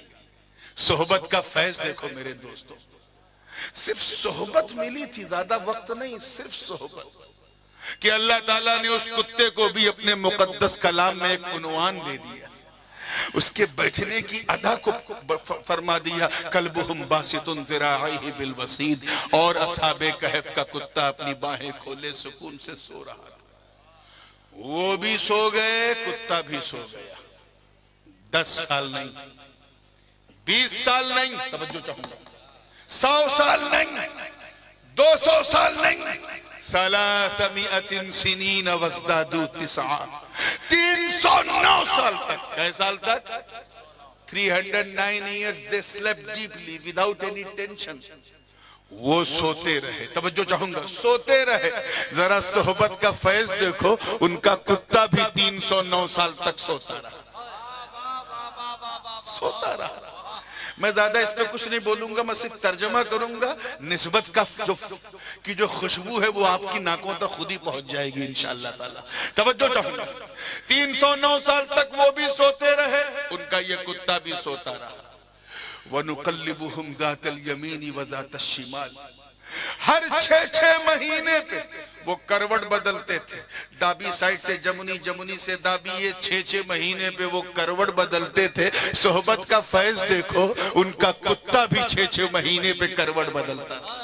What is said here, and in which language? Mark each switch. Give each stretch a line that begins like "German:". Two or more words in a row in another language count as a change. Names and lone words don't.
Hindi: सोहबत का फैज देखो मेरे दोस्तों, सिर्फ सोहबत मिली थी, ज्यादा वक्त नहीं, सिर्फ सोहबत, कि अल्लाह ताला ने उस कुत्ते को भी अपने मुकद्दस कलाम में एक उन्वान दे दिया, उसके बैठने की अदा को फरमा दिया,
Arabic: كلبهم باسط ذراعيه بالوصيد.
Hindi: और असहाबे कहफ का कुत्ता अपनी बाहें खोले सुकून से सो रहा था। वो भी सो गए, कुत्ता भी सो गया। 10 साल नहीं, 20 साल नहीं, तवज्जो चाहूंगा, 100 साल नहीं, 200 साल नहीं, 309
Arabic: سنين وازدادوا
Hindi: 309 साल तक। कै साल तक?
English: 309 years they slept deeply without any tension।
Hindi: वो सोते रहे, तवज्जो चाहूंगा, सोते रहे। जरा सोहबत का फैज देखो, उनका कुत्ता भी 309 साल तक सोता रहा, सोता रहा। मैं ज्यादा इस पे कुछ नहीं बोलूंगा, मैं सिर्फ तर्जमा करूंगा। निस्बत का जो खुशबू है वो आपकी नाकों तक खुद ही पहुंच जाएगी
Arabic: إن شاء الله تعالى.
Hindi: तवज्जो चाहूंगा, 309 साल तक वो भी सोते रहे, उनका ये कुत्ता भी सोता रहा।
Arabic: ونقلبهم ذات اليمين وذات الشمال.
Hindi: हर 6-6 महीने पे वो करवट बदलते थे, दाबी साइड से जमुनी, जमुनी से दाबी, ये 6-6 महीने पे वो करवट बदलते थे। सोहबत का फैज देखो, उनका कुत्ता भी 6-6 महीने पे करवट बदलता था।